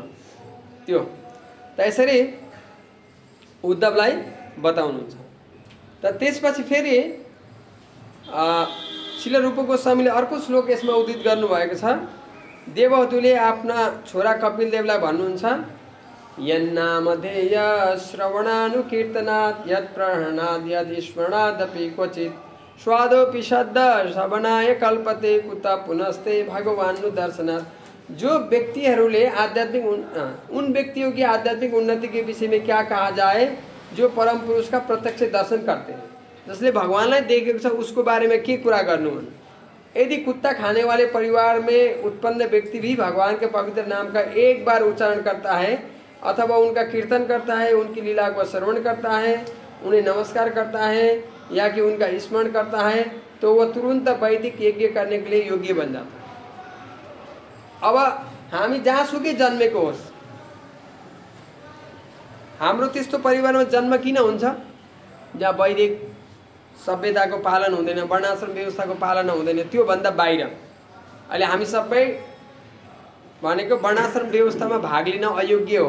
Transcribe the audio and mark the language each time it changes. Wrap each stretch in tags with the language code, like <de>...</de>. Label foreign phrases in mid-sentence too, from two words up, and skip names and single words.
<ne>त्यो त्यसरी उद्धवलाई बताउनुहुन्छ। त त्यसपछि फेरि श्रील रूप गोस्वामीले अर्को श्लोक यसमा उद्धृत गर्नुभएको छ। देवहूले आफ्ना छोरा कपिल देवलाई भन्नुहुन्छ,</ne> <sa>यन्नामधेय श्रवणानुकीर्तनात् यत्प्रहरणात् यदिस्मरणादपि क्वचित् स्वादोपि शब्द श्रवणाय कल्पते कुत पुनस्ते भगवान् दर्शनात्।</sa> <ne>जो व्यक्तिहरूले</ne> <hi>आध्यात्मिक उन व्यक्तियों की आध्यात्मिक उन्नति के विषय में क्या कहा जाए जो परम पुरुष का प्रत्यक्ष दर्शन करते हैं,</hi> <ne>जसले भगवानलाई देखेको छ उसको बारे में के कुरा गर्नु भने।</ne> <hi>यदि कुत्ता खाने वाले परिवार में उत्पन्न व्यक्ति भी भगवान के पवित्र नाम का एक बार उच्चारण करता है अथवा उनका कीर्तन करता है, उनकी लीला को श्रवण करता है, उन्हें नमस्कार करता है या कि उनका स्मरण करता है, तो वह तुरंत वैदिक यज्ञ करने के लिए योग्य बन जाता है।</hi> <ne>अब हामी जहाँसुकै जन्मेको होस्, हाम्रो त्यस्तो परिवारमा जन्म किन हुन्छ जहाँ वैदिक सभ्यताको पालन हुँदैन, वर्णाश्रम व्यवस्थाको पालन हुँदैन, त्यो भन्दा बाहिर। अहिले हामी सबै भनेको वर्णाश्रम व्यवस्थामा भाग लिन अयोग्य हो।</ne>